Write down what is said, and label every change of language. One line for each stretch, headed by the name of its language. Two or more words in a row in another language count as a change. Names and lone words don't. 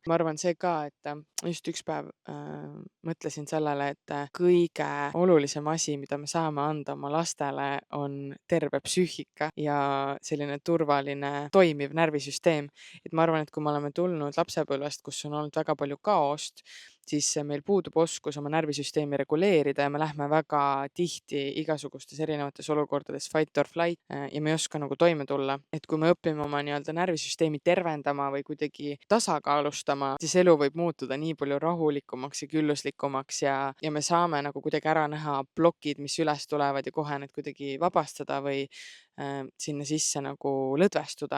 Estonian: Ma arvan see ka, et just üks päev mõtlesin sellele, et kõige olulisem asi, mida me saame anda oma lastele, on terve psüühika ja selline turvaline, toimiv närvisüsteem. Et ma arvan, et kui me oleme tulnud lapsepõlvest, kus on olnud väga palju kaost, siis meil puudub oskus oma närvisüsteemi reguleerida ja me lähme väga tihti igasugustes erinevates olukordades
English: fight or flight
Estonian: ja me ei oska nagu toime tulla. Et kui me õpime oma nii-öelda närvisüsteemi tervendama või kuidagi tasakaalustama, siis elu võib muutuda nii palju rahulikumaks ja külluslikumaks ja me saame nagu kuidagi ära näha plokid, mis üles tulevad ja kohe need kuidagi vabastada või sinna sisse nagu lõdvestuda.